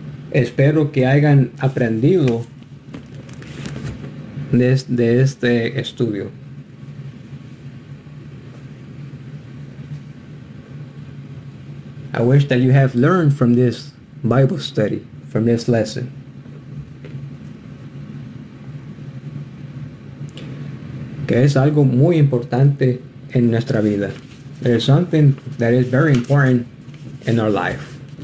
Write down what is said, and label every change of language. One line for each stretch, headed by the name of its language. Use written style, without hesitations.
Spanish: Espero que hayan aprendido de este estudio.
English: I wish that you have learned from this Bible study, from this lesson.
Spanish: Que es algo muy importante en nuestra vida.
English: There is something that is very important in our life.